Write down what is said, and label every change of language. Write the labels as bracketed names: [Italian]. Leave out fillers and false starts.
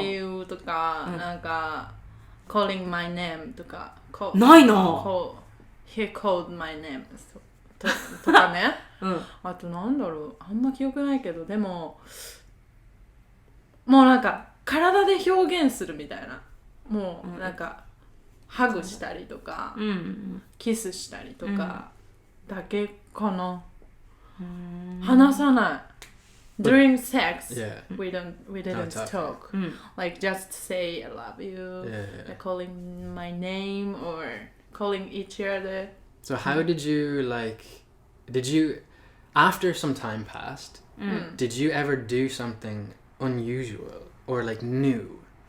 [English] love you [Japanese] とか、なんか、 [English] calling my name [Japanese] とか、ないな。 [English] He called my name [Japanese] とかね。うん。あとなんだろう、あんま記憶ないけど、でも、もうなんか、体で表現するみたいな。もうなんか、ハグしたりとか、キスしたりとか、だけかな。話さない。 [English] During sex, we didn't talk. Like just say I love you, calling my name or calling each other. So how did you after some time passed, did you ever do something unusual or like new?